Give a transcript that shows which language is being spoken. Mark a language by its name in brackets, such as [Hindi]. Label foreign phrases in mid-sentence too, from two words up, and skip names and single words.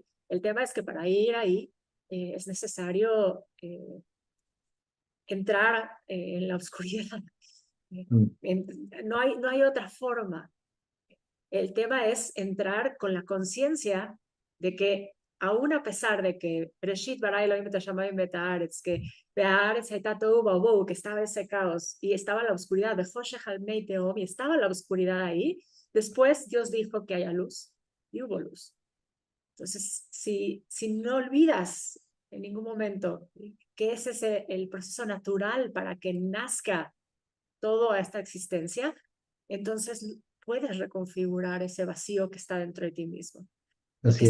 [Spanish] El tema es que para ir ahí es necesario entrar en la oscuridad. Mm. No hay otra forma. El tema es entrar con la conciencia de que aún a pesar de que [Hebrew] ראשית ברא אלוהים את השמים ואת הארץ, [Spanish] que [Hebrew] הארץ היתה תוהו ובוהו, [Spanish] que estaba ese caos y estaba la oscuridad, [Hebrew] וחושך על מי תהום, [Spanish] y estaba la oscuridad ahí, después Dios dijo que haya luz y hubo luz. Entonces, si no olvidas en ningún momento que ese es el proceso natural para que nazca toda esta existencia, entonces puedes reconfigurar ese vacío que está dentro de ti mismo y que